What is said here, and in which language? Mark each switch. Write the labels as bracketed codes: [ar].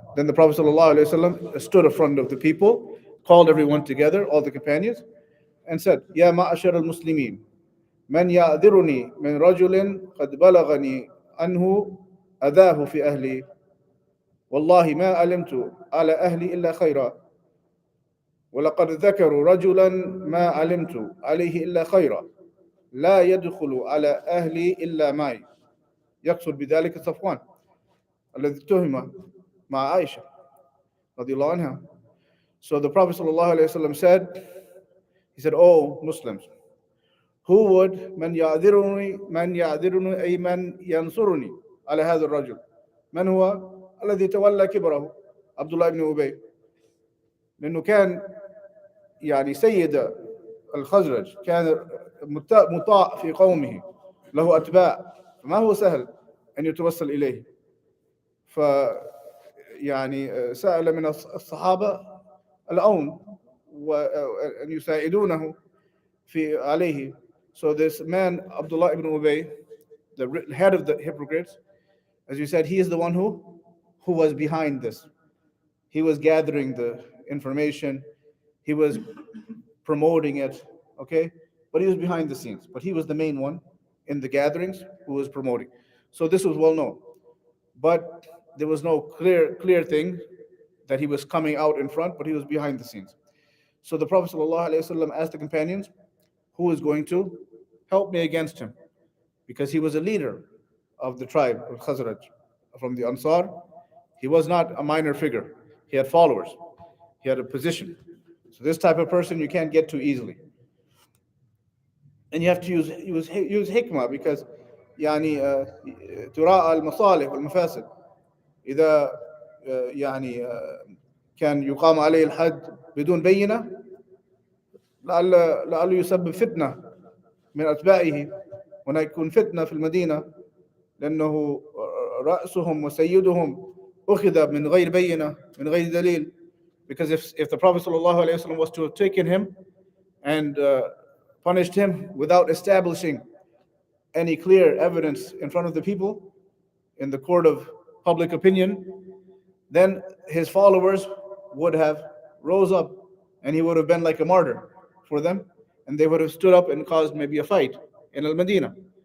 [en] Then the Prophet ﷺ stood in front of the people, called everyone together, all the companions, and said, [ar] Ya ma'ashar al-Muslimin, من يعذرني من رجل قد بلغني أنه أذاه في أهلي والله ما علمت على أهلي إلا خيرا ولقد ذكروا رجلا ما علمت عليه إلا خيرا لا يدخل على أهلي إلا معي. يقصد بذلك صفوان الذي اتهم مع عائشة رضي الله عنها. [en] So the Prophet ﷺ said, he said, "Oh Muslims, who would [ar] من يعذرني أي من ينصرني على هذا الرجل من هو الذي تولى كبره عبد الله بن أبي لأنه كان يعني سيد الخزرج كان مطاع في قومه له أتباع فما هو سهل أن يتوسل إليه ف يعني سأل من الصحابة العون وأن يساعدونه في عليه. [en] So this man Abdullah ibn Ubay, the head of the hypocrites, as you said, he is the one who was behind this. He was gathering the information, he was promoting it, okay? But he was behind the scenes. But he was the main one in the gatherings who was promoting. So this was well known. But there was no clear thing that he was coming out in front, but he was behind the scenes. So the Prophet ﷺ asked the companions, who is going to help me against him? Because he was a leader of the tribe of Khazrat from the Ansar. He was not a minor figure. He had followers. He had a position. So this type of person you can't get to easily. And you have to use hikmah because [ar] يعني تراعى المصالح والمفاسد. إذا يعني كان يقام عليه الحد بدون بينة لعله يسبب فتنة من أتباعه هنا يكون فتنة في المدينة لأنه رأسهم وسيدهم أخذ من غير بينة من غير دليل. [en] Because if the Prophet ﷺ was to have taken him and punished him without establishing any clear evidence in front of the people in the court of public opinion, then his followers would have rose up and he would have been like a martyr for them and they would have stood up and caused maybe a fight in Al-Madinah.